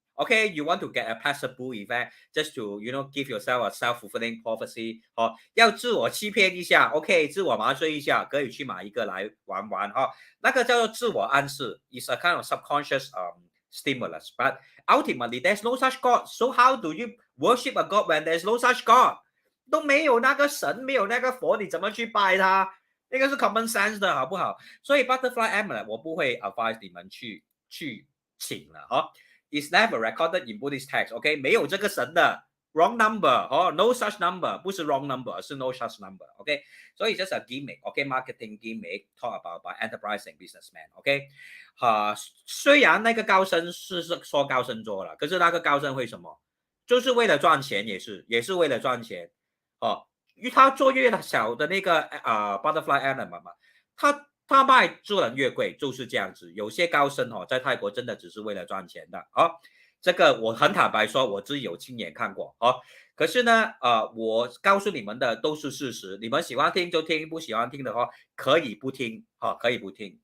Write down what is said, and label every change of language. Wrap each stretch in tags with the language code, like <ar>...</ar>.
<en>Okay, you want to get a placebo effect just to give yourself a self-fulfilling prophecy</en> <zh>要自我欺骗一下 OK 自我麻醉一下可以去买一个来玩玩那个叫做自我暗示</zh> <en>is a kind of subconscious stimulus. But ultimately, there's no such God. So how do you worship a God when there's no such God?</en> <zh>都没有那个神，没有那个佛，你怎么去拜他？那个是</zh> <en>common sense</en> <zh>的，好不好？所以</zh> <en>butterfly amulet</en> <zh>我不会</zh> <en>advise</en> <zh>你们去请了</zh> <en>It's never recorded in Buddhist text.</en> <zh>OK， 没有这个神的。</zh> <en>Wrong number, no such number,</en> <zh>不是</zh> <en>wrong number, 是 no such number, OK， 所以 just a gimmick, OK, marketing gimmick, talk about by enterprising businessman, OK，</en> <zh>虽然那个高僧是说高僧做了，可是那个高僧为什么？就是为了赚钱，也是为了赚钱，因为他做越小的那个</zh> <en>butterfly element</en> <zh>嘛，他卖做人越贵，就是这样子。有些高僧在泰国真的只是为了赚钱的这个我很坦白说，我自己有亲眼看过可是呢，我告诉你们的都是事实，你们喜欢听就听，不喜欢听的话可以不听可以不听。</zh>